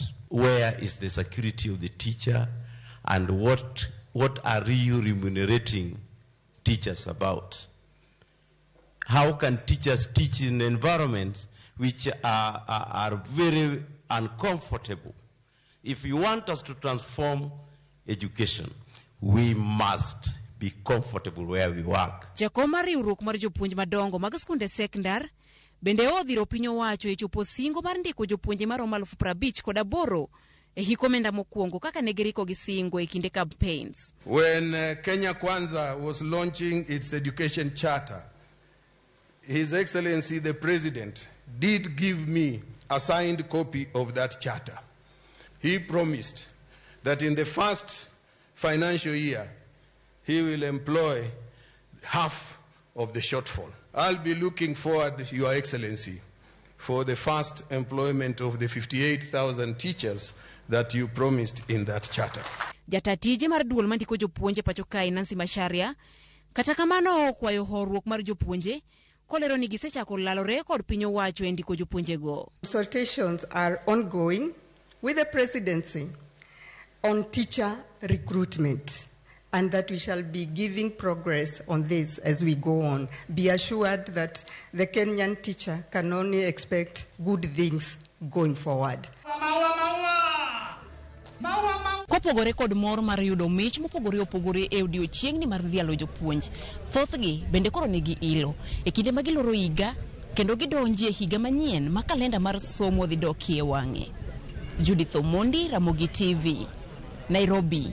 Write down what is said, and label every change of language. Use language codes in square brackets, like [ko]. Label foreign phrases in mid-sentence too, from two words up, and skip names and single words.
[en] Where is the security of the teacher, and what are you remunerating teachers about? How can teachers teach in environments which are very uncomfortable? If you want us to transform education, we must be comfortable where we work. [luo] Jakoma riwruok mar jopuonj madongo mag skunde sekondar bende odhiro piny owacho e chopo singo mar ndiko jopuonje maromo 58,000 e hiko omenda mokwongo kaka ne giriko gi singo e kinde campaigns. [en] When Kenya Kwanza was launching its education charter, His Excellency the President did give me a signed copy of that charter. He promised that in the first financial year, he will employ half of the shortfall. I'll be looking forward, Your Excellency, for the first employment of the 58,000 teachers that you promised in that charter. [luo] Jatatije mar duol mandiko jopuonje pacho kae Nancy Masharia kata kamano kwayo horuok mar jopuonje kolero ni gisechako lalore kod piny owacho e ndiko jopuonje go. [en] Consultations are ongoing with the presidency on teacher recruitment and that we shall be giving progress on this as we go on. Be assured that the Kenyan teacher can only expect good things going forward. [luo] Kopogore kod mor mar yudo mich mopogore opogore e odiochiengni mar dhialo jopuonj, thothgi bende koro nigi ilo e kinde ma giloro higa kendo gidonjie higa manyien ma kalenda mar somo dhi dokie wang'e. Judith Omondi, Ramogi TV, Nairobi.